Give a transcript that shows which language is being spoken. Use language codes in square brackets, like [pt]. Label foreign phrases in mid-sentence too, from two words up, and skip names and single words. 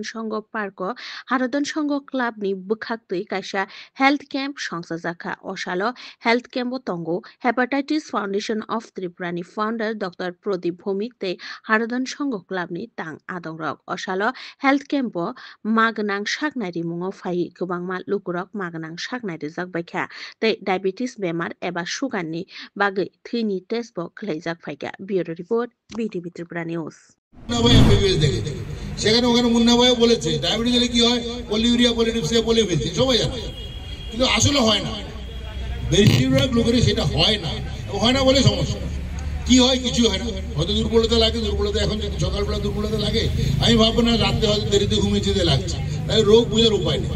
[trp] संघ पार्क हारदन संघ क्लाबनि बुखाक्तै कायसा [en] health camp [trp] संसाजाखा असालो [en] health camp [trp] दंगो हेपाटाइटिस फाउन्डेशन अफ त्रिपुरानि फाउन्डर डाक्टर डॉक्टर प्रदीप भौमिक ते हारदन संघ क्लाबनि तां आदंरक असालो [en] health camp [trp] मागनां सागनाय रिमुङाव फाय गोबांमा लुकुरक मागनां सागनाय रिजाकबायखा ते डायबिटिस बेमार एबा सुगारनि बागै थैनि टेस्टबो खालायजाक फायगा ब्यूरो रिपोर्ट बीटीवी त्रिपुरा নিউজ। [bn] সেখানে ওখানে মুন্না ভাইও বলেছে ডায়াবেটিস হলে কি হয়, পলিউরিয়া পলিডিপসিয়া বলে ফেলছে, সবাই জানে, কিন্তু আসলে হয় না। বেশিরভাগ লোকের সেটা হয় না, হয় না বলে সমস্যা। কি হয়, কিছু হয় না, হয়তো দুর্বলতা লাগে, দুর্বলতা এখন যদি সকালবেলা দুর্বলতা লাগে আমি ভাববো না রাত্রে হয়তো দেরিতে ঘুমিয়ে লাগছে, তাই রোগ বোঝার উপায় নেই।